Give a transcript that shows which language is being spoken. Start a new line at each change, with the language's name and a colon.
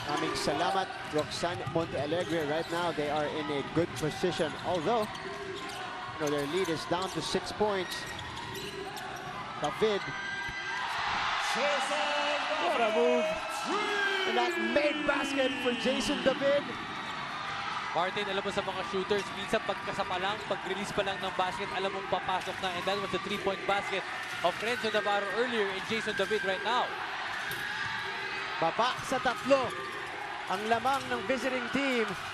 Filipino: Aming salamat, Roxanne Monte Alegre.
English: Right now, they are in a good position. Although, their lead is down to 6 points. David. What a move. And that made basket for Jason David.
Filipino: Martin, alam mo sa mga shooters, minsan pagkasapa lang, pag-release pa lang ng basket, alam mong papasok na.
English: And that was the 3-point basket of Renzo Navarro earlier and Jason David right now.
Filipino: Baba sa tatlo ang lamang ng visiting team.